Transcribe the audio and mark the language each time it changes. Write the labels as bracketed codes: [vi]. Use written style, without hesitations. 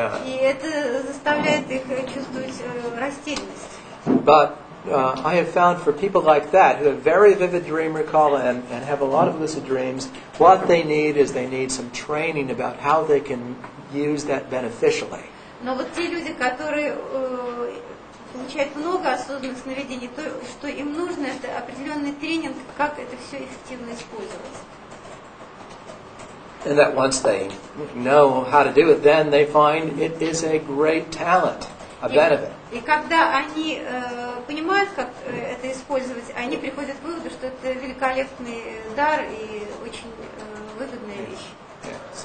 [ru] И это заставляет их чувствовать растерянность. [en] But I have found for people like that who have very vivid dream recall and have a lot of lucid dreams, what they need is they need some training about how they can use that beneficially. [ru] Но вот те люди, которые получают много осознанных сновидений, то, что им нужно, это определенный тренинг, как это все эффективно использовать. [en] And that once they know how to do it, then they find it is a great talent, a benefit. [ru] И когда они понимают, как это использовать, они приходят к выводу, что это великолепный дар и очень выгодная вещь.